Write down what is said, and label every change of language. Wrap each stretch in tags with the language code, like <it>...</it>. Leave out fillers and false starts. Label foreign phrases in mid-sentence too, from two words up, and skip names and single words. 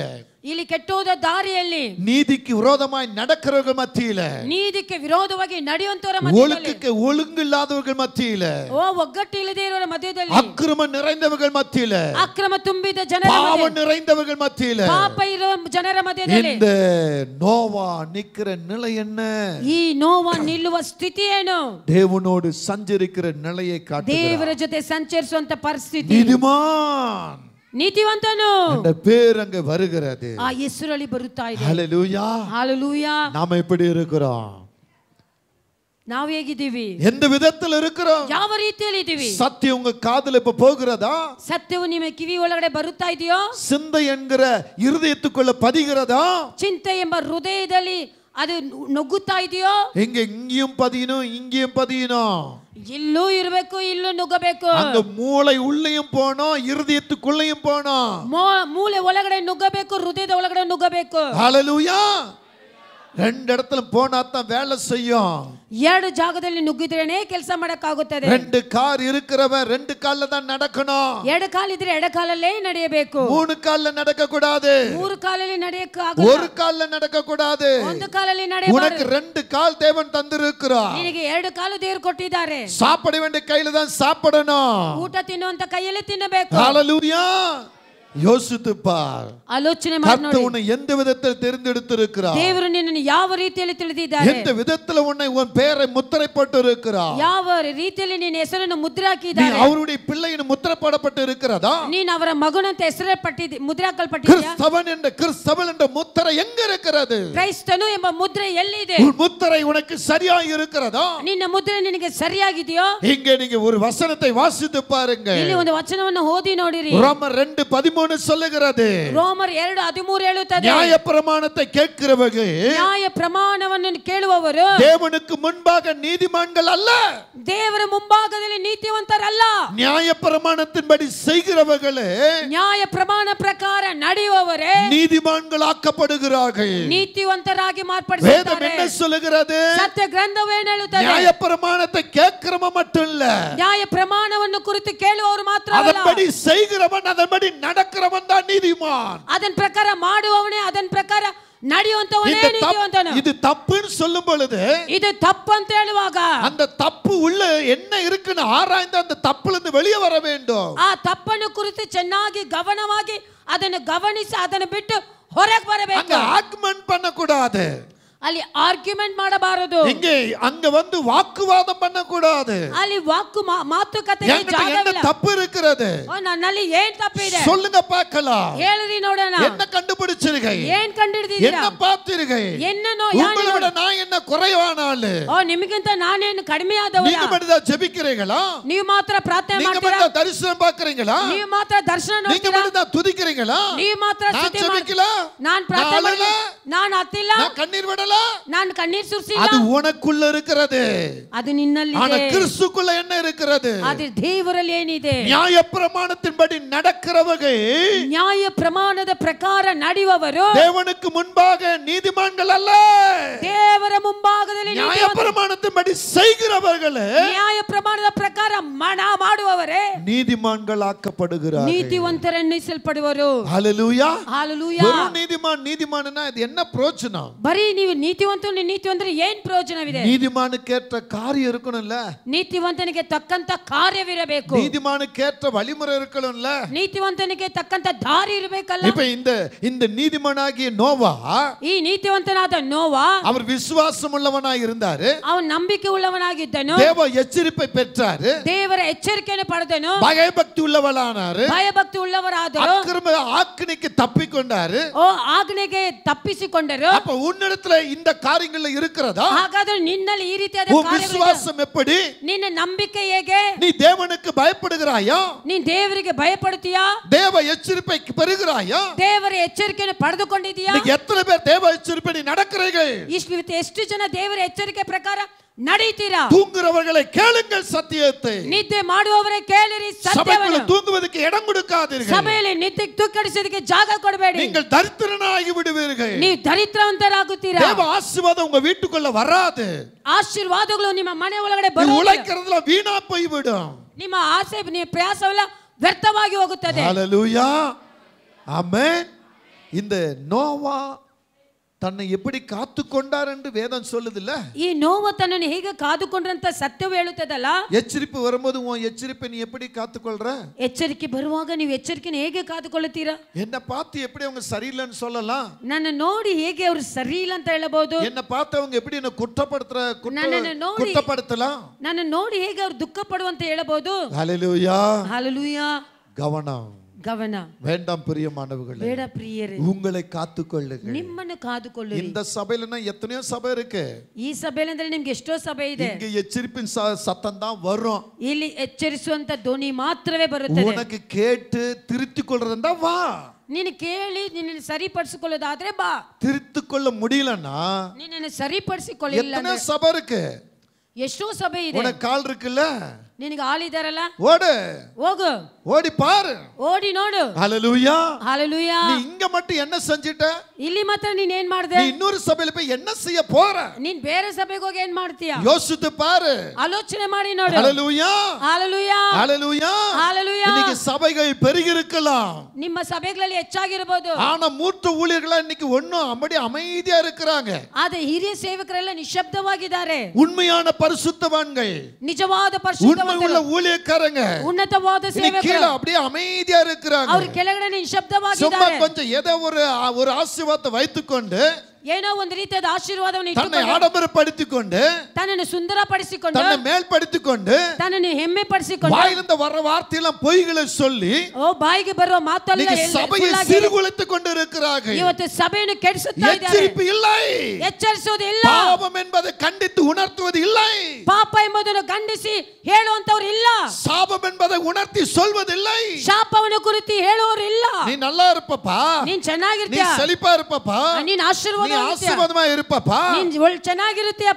<kn>ಇಲ್ಲಿ ಕೆಟ್ಟೋದ ದಾರಿಯಲ್ಲಿ,</kn> <ta>நீதிக்கு விரோதமாய் நடக்கிறவர்கள் மத்தியில,</ta> <kn>ನೀತಿಗೆ ವಿರೋಧವಾಗಿ ನಡೆಯುವಂತವರ ಮಧ್ಯದಲ್ಲಿ,</kn> <ta>ஒழுங்குக்கு ஒழுங்கு இல்லாதவர்கள் மத்தியில,</ta> <kn>ಒಗ್ಗಟ್ಟು ಇಲ್ಲದೆ ಇರೋರ ಮಧ್ಯದಲ್ಲಿ,</kn> <ta>அக்கிரமம் நிறைந்தவர்கள் மத்தியில,</ta> <kn>ಅಕ್ರಮ ತುಂಬಿದ ಜನರ</kn> <ta>பாவம்</ta> <kn>ಮಧ್ಯದಲ್ಲಿ,</kn> <ta>நிறைந்தவர்கள் மத்தியில,</ta> <kn>ಪಾಪ ಇರೋ ಜನರ ಮಧ್ಯದಲ್ಲಿ</kn> <ta>இந்த நோவா நிக்கிற நிலை என்ன?</ta> <kn>ಈ ನೋವ ನಿಲ್ಲುವ ಸ್ಥಿತಿ ಏನು?</kn> <ta>தேவனோடு சஞ்சரிக்கிற நிலையை காட்டுகிறார்.</ta> <kn>ದೇವರ ಜೊತೆ ಸಂಚರಿಸುವಂತ ಪರಿಸ್ಥಿತಿ.</kn> <ta>நீதிமான்</ta> <kn>ನೀತಿವಂತನು</kn> <ta>என்ற பேர் அங்க வருகிறது.</ta> <kn>ಆ ಹೆಸರಲ್ಲಿ ಬರುತ್ತಾ ಇದೆ.</kn> <ta>ஹalleluya. ஹalleluya. நாம எப்படி இருக்கிறோம்?</ta> <kn>ನಾವು ಹೇಗಿದ್ದೀವಿ?</kn> <ta>எந்த விதத்தில் இருக்கிறோம்?</ta> <kn>ಯಾವ ರೀತಿಯಲ್ಲಿ ಇದ್ದೀವಿ?</kn> <ta>சத்தியம் உங்க காதுல இப்ப போகிறதா?</ta> <kn>ಸತ್ಯವು ನಿಮ್ಮ ಕಿವಿ ಒಳಗಡೆ ಬರುತ್ತಾ ಇದೆಯೋ?</kn> <ta>சிந்தை என்கிற இருதயத்துக்குள்ள பதிகிறதா?</ta> <kn>ಚಿಂತೆ ಎಂಬ ಹೃದಯದಲ್ಲಿ ಅದು ನುಗ್ಗುತ್ತಾ ಇದೆಯೋ?</kn> <ta>இங்கேயும் பதியணும், இங்கேயும் பதியணும்.</ta> <kn>ಇಲ್ಲೂ ಇರಬೇಕು, ಇಲ್ಲೂ ನುಗ್ಗಬೇಕು.</kn> <ta>அந்த மூளை உள்ளேயும் போனோம், இருதயத்துக்குள்ளேயும் போனோம்.</ta> <kn>ಮೂಳೆ ಒಳಗಡೆ ನುಗ್ಗಬೇಕು, ಹೃದಯದ ಒಳಗಡೆ ನುಗ್ಗಬೇಕು.</kn> <ta>ஹalleluya. ரெண்டு இடத்துல போனா தான் வேலை செய்யும்.</ta> <kn>ಎರಡು ಜಾಗದಲ್ಲಿ ನುಗ್ಗಿದ್ರೇನೆ ಕೆಲಸ ಮಾಡಕ್ಕಾಗುತ್ತದೆ.</kn> <ta>ரெண்டு கார் இருக்கிறவன் ரெண்டு கால்ல தான் நடக்கணும்.</ta> <kn>ಎರಡು ಕಾಲಿದ್ರೆ ಎರಡು ಕಾಲಲ್ಲೇ ನಡೆಯಬೇಕು.</kn> <ta>மூணு கால்ல நடக்க கூடாது.</ta> <kn>ಮೂರು ಕಾಲಲ್ಲಿ ನಡೆಯಕ್ಕಾಗಲ್ಲ.</kn> <ta>ஒரு கால்ல நடக்க கூடாது.</ta> <kn>ಒಂದು ಕಾಲಲ್ಲಿ ನಡೆಯಬಾರದು.</kn> <ta>உனக்கு ரெண்டு கால் தேவன் தந்திருக்கிறார்.</ta> <kn>ನಿನಗೆ ಎರಡು ಕಾಲು ದೇವರು ಕೊಟ್ಟಿದ್ದಾರೆ.</kn> <ta>சாப்பிட வேண்டிய கையில தான் சாப்பிடணும்.</ta> <kn>ಊಟ ತಿನ್ನುವಂತ ಕೈಯಲ್ಲಿ ತಿನ್ನಬೇಕು.</kn> <ta>ஹalleluya. யோசித்து பார்.</ta> <kn>ಆಲೋಚನೆ ಮಾಡಿ ನೋಡಿ.</kn> <ta>கர்த்தர் உன்னை எந்த விதத்தில் தெரிந்தெடுத்திருக்கிறார்?</ta> <kn>ದೇವರು ನಿನ್ನನ್ನು ಯಾವ ರೀತಿಯಲ್ಲಿ ತಿಳಿದಿದ್ದಾರೆ?</kn> <ta>எந்த விதத்தில் உன்னை உன் பெயரை முத்திரை போட்டு இருக்கிறார்?</ta> <kn>ಯಾವ ರೀತಿಯಲ್ಲಿ ನಿನ್ನ ಹೆಸರನ್ನು ಮುದ್ರೆ</kn> <ta>நீ</ta> <kn>ಹಾಕಿದ್ದಾರೆ?</kn> <ta>அவருடைய பிள்ளையின் முத்திரை போடப்பட்டு இருக்கிறதா?</ta> <kn>ನೀನು ಅವರ ಮಗನಂತ ಹೆಸರೇ ಪಟ್ಟಿದ್ದಿ, ಮುದ್ರೆ ಹಾಕಲ್ಪಟ್ಟಿದ್ಯಾ?</kn> <ta>கிறிஸ்தவன் என்ற முத்திரை எங்க இருக்கிறது?</ta> <kn>ಕ್ರೈಸ್ತನು ಎಂಬ ಮುದ್ರೆ ಎಲ್ಲಿದೆ?</kn> <ta>உன் முத்திரை உனக்கு சரியாக இருக்கிறதா?</ta> <kn>ನಿನ್ನ ಮುದ್ರೆ ನಿನಗೆ ಸರಿಯಾಗಿದೆಯೋ?</kn> <ta>இங்கே நீங்க ஒரு வசனத்தை வாசித்து பாருங்க.</ta> <kn>ಇಲ್ಲಿ ಒಂದು ವಚನವನ್ನು ಓದಿ ನೋಡಿರಿ.</kn> <ta>ரோமர் 2:13 சொல்லுகிறது.</ta> <kn>ರೋಮರ್ 2:13 ಹೇಳುತ್ತದೆ,</kn> <ta>நியாயப்பிரமாணத்தை கேட்கிறவர்கள்</ta> <kn>ನ್ಯಾಯ ಪ್ರಮಾಣವನ್ನು ಕೇಳುವವರು</kn> <ta>தேவனுக்கு முன்பாக நீதிமான்கள் அல்ல,</ta> <kn>ದೇವರ ಮುಂಭಾಗದಲ್ಲಿ ನೀತಿವಂತರಲ್ಲ.</kn> <ta>நியாயப்பிரமாணத்தின்படி செய்கிறவர்களே</ta> <kn>ನ್ಯಾಯ ಪ್ರಮಾಣ ಪ್ರಕಾರ ನಡೆಯುವವರೇ</kn> <ta>நீதிமான்கள் ஆக்கப்படுகிறார்கள்.</ta> <kn>ನೀತಿವಂತರಾಗಿ</kn> <ta>வேதம்</ta> <kn>ಮಾರ್ಪಡಿಸುತ್ತಾರೆ.</kn> <ta>என்ன சொல்லுகிறது?</ta> <kn>ಸತ್ಯ ಗ್ರಂಥವು ಏನು ಹೇಳುತ್ತದೆ?</kn> <ta>நியாயப்பிரமாணத்தை கேட்கிறவன் மட்டும் இல்ல,</ta> <kn>ನ್ಯಾಯ ಪ್ರಮಾಣವನ್ನು ಕುರಿತು ಕೇಳುವವರು ಮಾತ್ರ ಅಲ್ಲ,</kn> <ta>அதன்படி செய்கிறவன், அதன்படி நடக்கிறவன் தான் நீதிமான்.</ta> <kn>ಅದನ್ ಪ್ರಕಾರ ಮಾಡುವವನೇ, ಅದನ್ ಪ್ರಕಾರ ನಡೆಯುವಂತವನೇ ನೀತಿವಂತನು.</kn> <ta>இது தப்புன்னு சொல்லும் பொழுது,</ta> <kn>ಇದು ತಪ್ಪು ಅಂತ ಹೇಳುವಾಗ</kn> <ta>அந்த தப்பு உள்ள என்ன இருக்குன்னு ஆராய்ந்து அந்த தப்புல இருந்து வெளியே வர வேண்டும்.</ta> <kn>ಆ ತಪ್ಪನ್ನು ಕುರಿತು ಚೆನ್ನಾಗಿ ಗಮನವಾಗಿ ಅದನ್ನು ಗಮನಿಸಿ ಅದನ್ನು ಬಿಟ್ಟು ಹೊರಗೆ ಬರಬೇಕು.</kn> <ta>அங்க ஆர்குமெண்ட் பண்ண கூடாது.</ta> <kn>ಅಲ್ಲಿ ಆರ್ಗ್ಯುಮೆಂಟ್ ಮಾಡಬಾರದು.</kn> <ta>இங்கே அங்க வந்து வாக்குவாதம் பண்ண கூடாது.</ta> <kn>ಅಲ್ಲಿ ವಾಕು ಮಾತುಕತೆಗೆ ಜಾಗವಿಲ್ಲ.</kn> <ta>தப்பு இருக்கிறது,</ta> <kn>ನನ್ನಲ್ಲಿ ಏನ್ ತಪ್ಪಿದೆ</kn> <ta>சொல்லுங்க பார்க்கலாம்.</ta> <kn>ಹೇಳಿರಿ ನೋಡೋಣ.</kn> <ta>என்ன கண்டுபிடிச்சிருக்கீங்க?</ta> <kn>ಏನ್ ಕಂಡಿಡಿದೀರಾ?</kn> <ta>என்ன பார்த்தீர்கள்? என்னனோ உங்களை விட நான் என்ன குறைவானால?</ta> <kn>ನಿಮಗಿಂತ ನಾನೇನು ಕಡಿಮೆ ಆದವನ?</kn> <ta>நீங்க மட்டும் ஜெபிக்கிறீங்களா?</ta> <kn>ನೀವು ಮಾತ್ರ ಪ್ರಾರ್ಥನೆ</kn> <ta>நீங்க</ta> <kn>ಮಾಡ್ತೀರಾ?</kn> <ta>மட்டும் தரிசனம் பார்க்கறீங்களா?</ta> <kn>ನೀವು ಮಾತ್ರ ದರ್ಶನ</kn> <ta>நீங்க</ta> <kn>ನೋಡ್ತೀರಾ?</kn> <ta>மட்டும் துதிக்கிறீங்களா?</ta> <kn>ನೀವು ಮಾತ್ರ</kn> <ta>நான்</ta> <kn>ಸ್ತುತಿ</kn> <ta>ஜெபிக்கல,</ta> <kn>ನಾನು ಪ್ರಾರ್ಥನೆ</kn> <ta>நான்</ta> <kn>ಮಾಡಿಲ್ಲ, ನಾನು ಹತ್ತಿಲ್ಲ,</kn> <ta>நான் கண்ணீர் விடல.</ta> <kn>ನಾನು ಕಣ್ಣೀರ್ ಸುರಿಸಿಲ್ಲ.</kn> <ta>அது உனக்குள்ள இருக்கிறது.</ta> <kn>ಅದು ನಿನ್ನಲ್ಲಿ</kn> <ta>ஆனா</ta> <kn>ಇದೆ.</kn> <ta>கிறிஸ்துக்குள்ள என்ன இருக்கிறது?</ta> <kn>ಅದು ದೇವರಲ್ಲಿ ಏನಿದೆ?</kn> <ta>நியாயப்பிரமாணத்தின்படி நடக்கிறவர்கள்</ta> <kn>ನ್ಯಾಯ ಪ್ರಮಾಣದ ಪ್ರಕಾರ ನಡೆಯುವವರು</kn> <ta>தேவனுக்கு முன்பாக நீதிமான்கள் அல்ல,</ta> <kn>ದೇವರ ಮುಂಭಾಗದಲ್ಲಿ</kn> <ta>நியாயப்பிரமாணத்தின்படி செய்கிறவர்கள்</ta> <kn>ನ್ಯಾಯ ಪ್ರಮಾಣದ ಪ್ರಕಾರ ಮಾಡುವವರೇ</kn> <ta>நீதிமான்கள் ஆக்கப்படுகிறார்கள்.</ta> <kn>ನೀತಿವಂತರೆನ್ನಿಸಲ್ಪಡುವರು.</kn> <ta>ஹalleluya. ஹalleluya. வெறும் நீதிமான்னா இது என்ன என்ன பிரயோஜனம்?</ta> <kn>ಬರೀ ನೀವು ನೀತಿವಂತರು ಏನ್ ಪ್ರಯೋಜನವಿದೆ?</kn> <ta>நீதிமானுக்கேற்ற காரியம் இருக்கணும்ல.</ta> <kn>ನೀತಿವಂತನಿಗೆ ತಕ್ಕಂತ ಕಾರ್ಯವಿರಬೇಕು.</kn> <ta>நீதிமானுக்கேற்ற வழிமுறை இருக்கணும்ல.</ta> <kn>ನೀತಿವಂತನಿಗೆ ತಕ್ಕಂತ ದಾರಿ ಇರಬೇಕಲ್ಲ.</kn> <ta>இப்ப இந்த நீதிமானாகிய நோவா,</ta> <kn>ಈ ನೀತಿವಂತನಾದ ನೋವಾ,</kn> <ta>அவர் விசுவாசம் உள்ளவனாய் இருந்தாரு.</ta> <kn>ಅವನು ನಂಬಿಕೆ ಉಳ್ಳವನಾಗಿದ್ದನು.</kn> <ta>தேவ எச்சரிப்பை பெற்றாரு.</ta> <kn>ದೇವರ ಎಚ್ಚರಿಕೆಯನ್ನು ಪಡೆದನು.</kn> <ta>பயபக்தி உள்ளவனானாரு.</ta> <kn>ಭಯಭಕ್ತಿ ಉಳ್ಳವರಾದರು.</kn> <ta>அக்கிரம ஆக்கினைக்கு தப்பிக்கொண்டாரு.</ta> <kn>ಓ ಆಜ್ಞೆಗೆ ತಪ್ಪಿಸಿಕೊಂಡರು.</kn> <ta>அப்ப உன்னிடத்துல இந்த காரியங்கள் இருக்கிறதா?</ta> <kn>ಹಾಗಾದ್ರೆ ನಿನ್ನಲ್ಲಿ ಈ ರೀತಿಯಾದ</kn> <ta>விசுவாசம் எப்படி?</ta> <kn>ನಿನ್ನ ನಂಬಿಕೆ ಹೇಗೆ?</kn> <ta>நீ தேவனுக்கு பயப்படுகிறாயா?</ta> <kn>ನೀನ್ ದೇವರಿಗೆ ಭಯಪಡುತ್ತೀಯಾ?</kn> <ta>தேவ எச்சரிப்பை பெறுகிறாயா?</ta> <kn>ದೇವರ ಎಚ್ಚರಿಕೆಯನ್ನು ಪಡೆದುಕೊಂಡಿದ್ದೀಯಾ?</kn> <ta>எத்தனை பேர் தேவ எச்சரிப்பை நடக்கிறீர்கள்?</ta> <kn>ಎಷ್ಟು ಜನ ದೇವರ ಎಚ್ಚರಿಕೆ ಪ್ರಕಾರ ನಡೆಯುತ್ತೀರಾ?</kn> <ta>தூங்குறவர்களை கேளுங்கள் சத்தியத்தை.</ta> <kn>ನಿದ್ದೆ ಮಾಡುವವರೇ ಕೇಳಿರಿ ಸತ್ಯವನ್ನು.</kn> <ta>தூங்குவதற்கு இடம் கொடுக்காதீர்கள்.</ta> <kn>ಸಭೆಯಲ್ಲಿ ನಿದ್ದೆ ತೂಕಡಿಸೋದಕ್ಕೆ ಜಾಗ ಕೊಡಬೇಡಿ.</kn> <ta>நீங்கள் தரித்திரனாகி விடுவீர்கள்.</ta> <kn>ನೀವು ದರಿದ್ರವಂತರಾಗುತ್ತೀರಾ.</kn> <ta>தேவ ஆசீர்வாதம் உங்க வீட்டுக்குள்ள வராது.</ta> <kn>ಆಶೀರ್ವಾದಗಳು ನಿಮ್ಮ ಮನೆ ಒಳಗಡೆ ಬರುವುದಿಲ್ಲ.</kn> <ta>உழைக்கிறதுல வீணா போய்விடும்.</ta> <kn>ನಿಮ್ಮ ಆಸೆ ನಿಮ್ಮ ಪ್ರಯಾಸವೆಲ್ಲ ವ್ಯರ್ಥವಾಗಿ ಹೋಗುತ್ತದೆ.</kn> <ta>ஹல்லேலூயா, ஆமென். இந்த நோவா தன்னை எப்படி காத்துக்கொண்டார் என்று வேதம் சொல்லுதுல்ல.</ta> <kn>ಈ ನೋವ ತನ್ನನ್ನು ಹೇಗೆ ಕಾದುಕೊಂಡ್ರಂತ ಸತ್ಯವು ಹೇಳುತ್ತದಲ್ಲ.</kn> <ta>எச்சரிப்பு வரும்போது உன் எச்சரிப்பை நீ எப்படி காத்துக்கொள்ற?</ta> <kn>ಎಚ್ಚರಿಕೆ ಬರುವಾಗ ನೀವು ಎಚ್ಚರಿಕೆಯನ್ನು ಹೇಗೆ ಕಾದುಕೊಳ್ಳುತ್ತೀರಾ?</kn> <ta>என்ன பார்த்து எப்படி அவங்க சரியில்லைன்னு சொல்லலாம்?</ta> <kn>ನನ್ನ ನೋಡಿ ಹೇಗೆ ಅವರು ಸರಿ ಇಲ್ಲ ಅಂತ ಹೇಳಬಹುದು?</kn> <ta>என்ன பார்த்து அவங்க எப்படி என்ன குற்றப்படுத்தலாம்?</ta> <kn>ನನ್ನ ನೋಡಿ ಹೇಗೆ ಅವರು ದುಃಖ ಪಡುವಂತ ಹೇಳಬಹುದು?</kn> <ta>ஹல்லேலூயா, ஹalleluya. கவனம் வேண்டாம் பிரியமானவர்களே.</ta> <kn>ಬೇಡ ಪ್ರಿಯರೇ,</kn> <ta>உங்களை காத்துக்கொள்ளுங்கள்.</ta> <kn>ನಿಮ್ಮನ್ನು ಕಾದುಕೊಳ್ಳಿರಿ.</kn> <ta>இந்த சபையிலனா எத்தனையோ சபை இருக்கு.</ta> <kn>ಈ ಸಭೆಯಲ್ಲಿ ಅಂದ್ರೆ ನಿಮಗೆ ಎಷ್ಟೋ ಸಭೆ ಇದೆ.</kn> <ta>இங்க எச்சரிப்பின் சத்தம் தான் வரும்.</ta> <kn>ಇಲ್ಲಿ ಎಚ್ಚರಿಸುವಂತ ಧ್ವನಿ ಮಾತ್ರವೇ ಬರುತ್ತದೆ.</kn> <ta>உனக்கு கேட்டு திருத்திக் கொள்றதா வா.</ta> <kn>ನೀನು ಕೇಳಿ ನಿನ್ನನ್ನು ಸರಿಪಡಿಸಿಕೊಳ್ಳೋದಾದ್ರೆ ಬಾ.</kn> <ta>திருத்திக்கொள்ள முடியலனா</ta> <kn>ನಿನ್ನನ್ನು ಸರಿಪಡಿಸಿಕೊಳ್ಳಿಲ್ಲ</kn> <ta>எத்தனை சபை இருக்கு?</ta> <kn>ಎಷ್ಟೋ ಸಭೆ ಇದೆ.</kn> <ta>உனக்கு கால் இருக்குல்ல,</ta> <kn>ನಿನಗೆ ಆಳಿದಾರಲ್ಲ,</kn> <ta>ஓடு,</ta> <kn>ಹೋಗು,</kn> <ta>ஓடி பாரு,</ta> <kn>ಓಡಿ ನೋಡು.</kn> <ta>ஹல்லேலூயா, ஹalleluya. நீ இங்க மட்டும் என்ன செஞ்சிட்ட?</ta> <kn>ಇಲ್ಲಿ ಮಾತ್ರ ನೀನ್ ಏನ್ ಮಾಡ್ದೆ?</kn> <ta>நீ இன்னொரு சபையில போய் என்ன செய்ய போற?</ta> <kn>ನೀನ್ ಬೇರೆ ಸಭೆಗೆ ಹೋಗಿ ಏನ್ ಮಾಡ್ತೀಯ?</kn> <ta>யோசித்து பாரு,</ta> <kn>ಆಲೋಚನೆ ಮಾಡಿ ನೋಡು.</kn> <ta>ஹல்லேலூயா, ஹalleluya, ஹல்லேலூயா, ஹalleluya. இன்னைக்கு சபைகள் பெருகி இருக்கலாம்.</ta> <kn>ನಿಮ್ಮ ಸಭೆಗಳಲ್ಲಿ ಹೆಚ್ಚಾಗಿರಬಹುದು.</kn> <ta>ஆனா மூத்த ஊழியர்கள் இன்னைக்கு ஒண்ணும் அப்படி அமைதியா இருக்கிறாங்க.</ta> <kn>ಆದ್ರೆ ಹಿರಿಯ ಸೇವಕರೆಲ್ಲ ನಿಶ್ಶಬ್ದವಾಗಿದ್ದಾರೆ.</kn> <ta>உண்மையான பரிசுத்தவான்கள்,</ta> <kn>ನಿಜವಾದ ಪರಿಶುದ್ಧವಂತರು,</kn> <ta>உண்மையுள்ள ஊழியக்காரங்க,</ta> <kn>ಉನ್ನತವಾದ ಸೇವಕರು</kn> <ta>அப்படியே அமைதியா இருக்கிறாங்க.</ta> <kn>ಅವರು ಕೆಳಗಡೆ ನಿಶ್ಶಬ್ದವಾಗಿದ್ದಾರೆ.</kn> <ta>சும்மா கொஞ்சம் ஏதோ ஒரு ஆசீர்வாதத்தை வைத்துக்கொண்டு</ta> <kn>ಏನೋ ಒಂದು ರೀತಿಯಾದ ಆಶೀರ್ವಾದವನ್ನು</kn> <ta>தன்னை ஆடம்பரப்படுத்திக்கொண்டு</ta> <kn>ತನ್ನನ್ನು ಸುಂದರಪಡಿಸಿಕೊಂಡು</kn> <ta>தன்னை மேல்படுத்திக்கொண்டு</ta> <kn>ತನ್ನನ್ನು ಹೆಮ್ಮೆ ಪಡಿಸಿಕೊಂಡು</kn> <ta>வாயிலிருந்து வர வார்த்தையெல்லாம் பொய்களை சொல்லி</ta> <kn>ಬಾಯಿಗೆ ಬರುವ ಮಾತಲ್ಲ</kn> <ta>சபையை சீர்குலைத்துக் கொண்டு இருக்கிறார்கள்.</ta> <kn>ಇವತ್ತು ಸಭೆಯನ್ನು ಕೆಡಿಸುತ್ತಾ ಇದ್ದಾರೆ.</kn> <ta>எச்சரிப்பு இல்லை,</ta> <kn>ಎಚ್ಚರಿಸುವುದು ಇಲ್ಲ.</kn> <ta>பாவம் என்பதை கண்டித்து உணர்த்துவது இல்லை.</ta> <kn>ಪಾಪ ಎಂಬುದನ್ನು ಖಂಡಿಸಿ ಹೇಳುವಂತವರು ಇಲ್ಲ.</kn> <ta>சாபம் என்பதை உணர்த்தி சொல்வதில்லை.</ta> <kn>ಶಾಪವನ್ನು ಕುರಿತು ಹೇಳುವವರು ಇಲ್ಲ.</kn> <ta>நீ நல்லா இருப்பப்பா,</ta> <kn>ನೀನ್</kn> <ta>நீ</ta> <kn>ಚೆನ್ನಾಗಿರ್ತೀಯ,</kn> <ta>செழிப்பா இருப்பப்பா,</ta> <kn>ನೀನ್</kn> <ta>ஆசீர்வாதமா இருப்பப்பா,</ta> <kn>ನೀನ್ ಚೆನ್ನಾಗಿರುತ್ತೀಯಪ್ಪ.</kn>